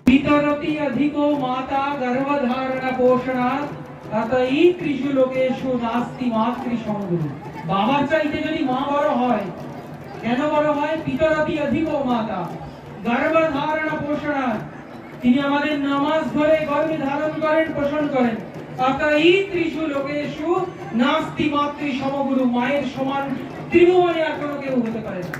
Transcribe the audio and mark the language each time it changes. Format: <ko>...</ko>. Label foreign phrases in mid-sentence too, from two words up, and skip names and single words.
<sa>पितरति अधिको माता गर्भधारण पोषणात् अतई त्रिषु लोकेषु नास्ति मातृ समगुरु।</sa> <bn>बाবার চাইতে যদি মা বড় হয়, কেন বড় হয়?</bn> <sa>পিতরতি অধিকো মাতা গর্ভধারণ পোষণাৎ,</sa> <bn>তিনি আমাদের নামাজ ধরে গর্ভে ধারণ করেন, পোষণ করেন।</bn> <sa>অতই ত্রিষু লোকেষু নাস্তি মাতৃ সমগুরু,</sa> <bn>মায়ের সমান ত্রিভুবনে আর কোনো কেউ হতে পারে না।</bn>